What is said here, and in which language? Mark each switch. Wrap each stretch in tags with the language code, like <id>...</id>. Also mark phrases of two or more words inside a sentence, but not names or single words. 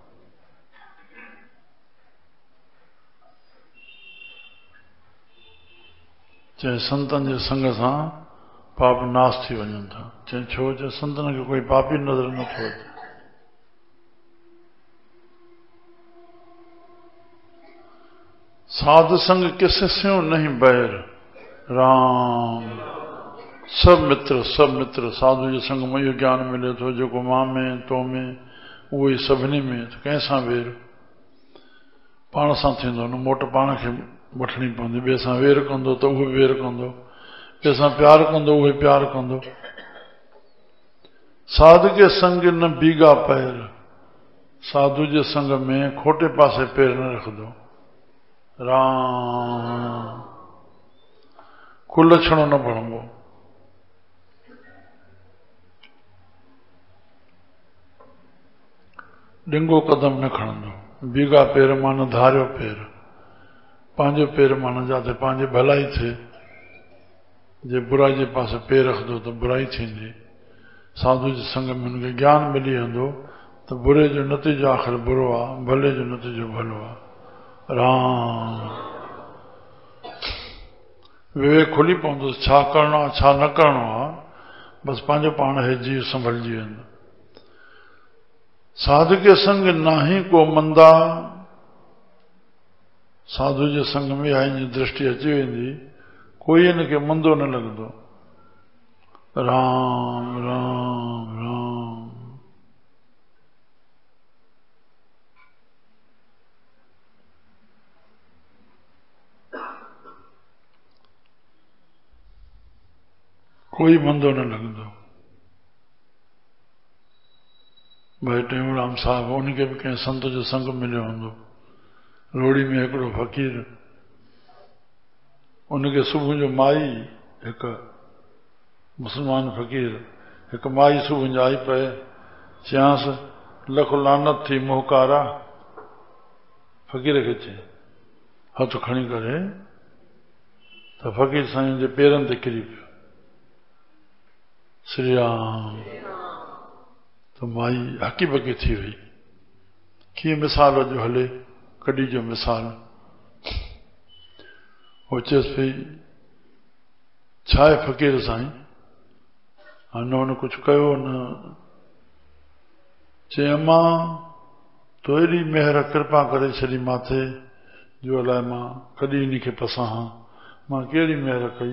<sd>चाहे संतन जे संग सां पाप नाश थी वञनि था, चाहे छो जो संतन खे कोई पापी नज़र नथो अचे।</sd> <hi>साधु संग किस स्यों नहीं बैर, राम सब मित्र</hi> <sd>साधु जे संग में इहो ज्ञान मिले थो, जेको मां में तो में उहो ई सभिनी में। त कंहिंसां वेर पाण सां थींदो न, मोट पाण खे वठणी पवंदी। ॿिए सां वेर कंदो त उहो वेर कंदो, ॿिए सां प्यार कंदो उहो प्यार कंदो।</sd> <hi>साधु के संग न बीगा पैर,</hi> <sd>साधु जे संग में खोटे पासे पैर न रखदो। राम कुलछणो न भणबो। डिंगो कदम न खणंदो। बीगा पैर माना धारियो पैर, पंहिंजो पैर माना जाते पंहिंजी भलाई थिए। जे बुराई जे पासे पैर रखदो त बुराई थींदी। साधु जे संग में हुनखे ज्ञान मिली वेंदो त बुरे जो नतीजो आख़िर बुरो आहे, भले जो नतीजो भलो आहे। राम विवेक खुली पवंदो, छा करणो आहे छा न करणो आहे, बसि पंहिंजो पाण हे जीव संभलिजी वेंदो।</sd> <hi>साधु के संग नाही को मंदा,</hi> <sd>साधु जे संग में आईं दृष्टि अची वेंदी, कोई इनखे मंदो न लॻंदो। राम राम राम कोई मंदो न लॻंदो। भाई टेऊंराम साहब, उनखे बि कंहिं संत जो संग मिलियो हूंदो। रोड़ी में हिकिड़ो फ़क़ीर, उनखे सुबुह जो माई, हिकु मुस्लमान फ़क़ीर, हिकु माई सुबुह जो आई पए, चयांसि लख लानत थी मोहकारा। फ़क़ीर खे चई, हथ खणी करे त फ़क़ीर साईं जे पेरनि ते किरी पियो। श्री राम। तो माई हकी बकी थी वई। कीअं मिसाल जो हले, कॾहिं जो मिसाल। हो चएसि पई, छा आहे फ़क़ीर साईं, न हुन कुझु कयो न। चई अम्मा तो एॾी मेहर कृपा करे छॾी माथे, जो अलाए मां कॾहिं इन खे पसाहां, मां कहिड़ी मेहर कई।</sd>